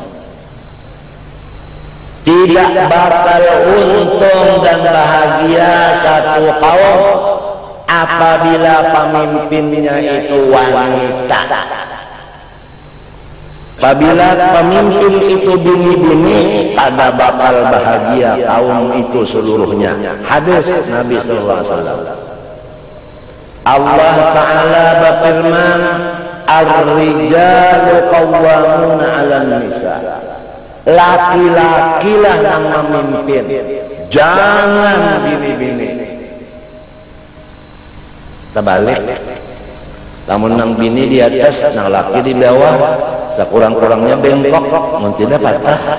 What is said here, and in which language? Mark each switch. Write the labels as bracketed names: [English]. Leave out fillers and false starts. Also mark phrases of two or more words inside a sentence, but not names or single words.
[Indonesian] Tidak bakal untung dan bahagia satu kaum apabila pemimpinnya itu wanita. [Banjar] Apabila pemimpin itu bini-bini, kada bakal bahagia kaum itu seluruhnya. [Arabic] Hadis Nabi صلى الله عليه وسلم. Allah Ta'ala berfirman, الرجال قوامون على النساء. [Banjar] Laki-lakilah yang memimpin, jangan bini-bini. Terbalik, namun nang bini di atas, nang laki di bawah, sekurang-kurangnya bengkok, mun tidak patah.